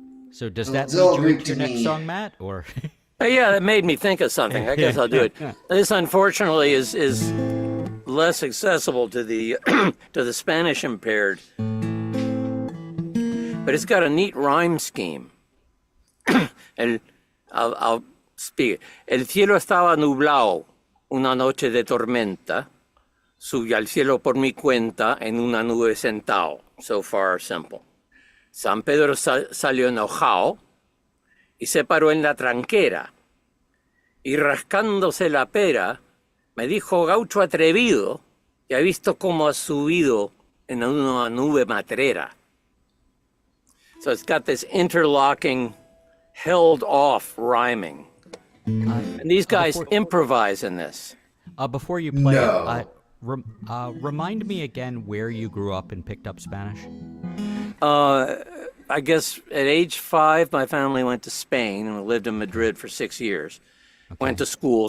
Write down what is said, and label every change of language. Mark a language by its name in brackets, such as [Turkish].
[English] So does that lead you into your next song, Matt? Or yeah, that made me think of something. I guess I'll do it. This, unfortunately, is less accessible to the to the Spanish impaired, but it's got a neat rhyme scheme. And I'll speak. [Spanish] El cielo estaba nublado una noche de tormenta. Subí al cielo por mi cuenta en una nube sentado. [English] So far, simple. [Spanish] San Pedro salió enojado y se paró en la tranquera. Y rascándose la pera, me dijo gaucho atrevido que ha visto cómo ha subido en una nube matrera. [English] So it's got this interlocking, held off rhyming. And these guys improvise in this. Before you play it, remind me again where you grew up and picked up Spanish. I guess at age 5, my family went to Spain and we lived in Madrid for 6 years. Okay. Went to school.